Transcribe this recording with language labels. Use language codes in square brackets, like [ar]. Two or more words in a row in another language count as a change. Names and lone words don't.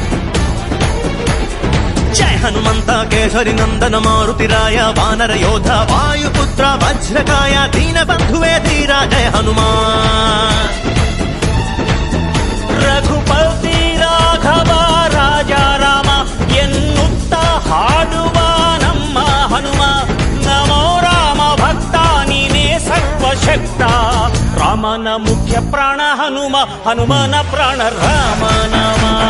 [te] జయ హనుమంత కేసరి నందన మారుతిరాయ వానర యోధ వాయుపుత్ర వజ్రకాయ దీన బంధువే ధీర జయ హనుమాన్. [kn] ರಘುಪತಿ ರಾಘವ ರಾಜಾ ರಾಮ ಎನ್ನುತ್ತ ಹಾಡುವ ನಮ್ಮ ಹನುಮ ನಮೋ ರಾಮ ಭಕ್ತ ನೀನೇ ಸರ್ವಶಕ್ತ. ರಾಮನ ಮುಖ್ಯ ಪ್ರಾಣ ಹನುಮ ಹನುಮನ ಪ್ರಾಣ ರಾಮ ನಾಮ.